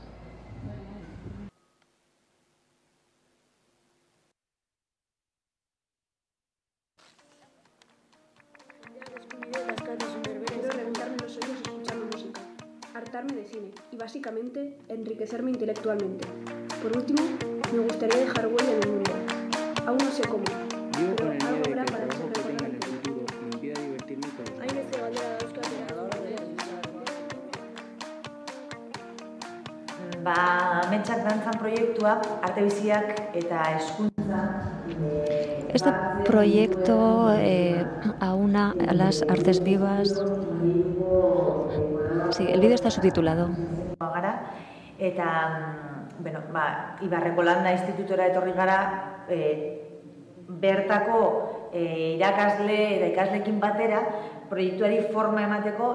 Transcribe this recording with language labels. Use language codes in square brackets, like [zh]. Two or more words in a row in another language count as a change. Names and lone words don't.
[es] Hartarme de cine y básicamente enriquecerme intelectualmente. Por último, me gustaría dejar huella en el mundo. Aún no sé cómo. Vivo con el miedo de que el trabajo que tenga en el futuro me impida divertirme con los amigos. [eu] Ametsak Dantzan proiektua arte biziak eta hezkuntza. [es] Este proyecto aúna a las artes vivas. Sí, el vídeo está subtitulado. [eu] Eta, Ibarreko Landa Institutora etorri gara, bertako irakasle eta ikasleekin batera proiektuari forma emateko